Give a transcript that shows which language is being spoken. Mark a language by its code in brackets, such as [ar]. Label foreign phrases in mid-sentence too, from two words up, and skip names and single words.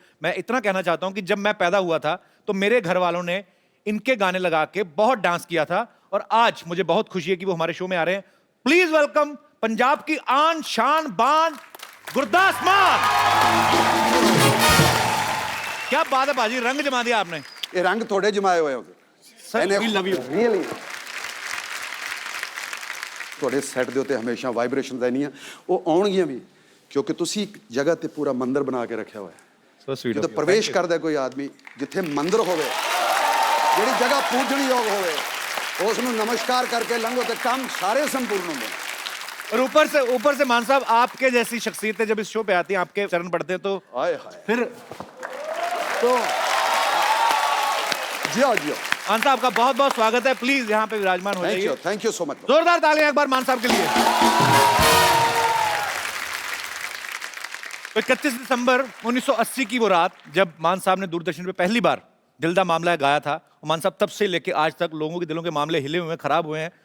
[hi] मैं इतना कहना चाहता हूँ कि जब मैं पैदा हुआ था तो मेरे घर वालों ने इनके गाने लगा के बहुत डांस किया था और आज मुझे बहुत खुशी है कि वो हमारे शो में आ रहे हैं। [en] please welcome [hi] पंजाब की आन शान बान गुरदास मान। क्या बात है बाजी, रंग जमा दिया आपने। ये रंग थोड़े जमाए हुए हो सर, [en] we love you. [pa] ਰਿਅਲੀ ਥੋੜੇ ਸੈਟ ਦੇ ਉੱਤੇ ਹਮੇਸ਼ਾ ਵਾਈਬ੍ਰੇਸ਼ਨਸ ਆਣੀਆਂ ਉਹ ਆਉਣਗੀਆਂ ਵੀ ਕਿਉਂਕਿ ਤੁਸੀਂ ਇੱਕ ਜਗ੍ਹਾ ਤੇ ਪੂਰਾ ਮੰਦਿਰ ਬਣਾ ਕੇ ਰੱਖਿਆ ਹੋਇਆ ਹੈ। [en] So sweet of [pa] ਜਦੋਂ [en] you. [pa] ਪ੍ਰਵੇਸ਼ ਕਰਦਾ ਕੋਈ ਆਦਮੀ ਜਿੱਥੇ ਮੰਦਿਰ ਹੋਵੇ ਜਿਹੜੀ ਜਗ੍ਹਾ ਪੂਜਣਯੋਗ ਹੋਵੇ ਉਸ ਨੂੰ ਨਮਸਕਾਰ ਕਰਕੇ ਲੰਘੋ ਤੇ ਕੰਮ ਸਾਰੇ ਸੰਪੂर्ण ਹੁੰਦੇ ਨੇ। [hi] और ऊपर से मान साहब आपके जैसी शख्सियतें जब इस शो पे आती हैं, आपके चरण पढ़ते हैं तो हाय हाय फिर तो जियो जियो। मान साहब का बहुत बहुत स्वागत है। प्लीज यहाँ पे विराजमान हो जाइए। [en] thank you so much. [hi] जोरदार तालियां एक बार मान साहब के लिए। तो 31 दिसंबर 1980 की वो रात जब मान साहब ने दूरदर्शन पे पहली बार दिल दा मामला है गाया था, और मान साहब तब से लेके आज तक लोगों के दिलों के मामले हिले हुए हैं, खराब हुए हैं।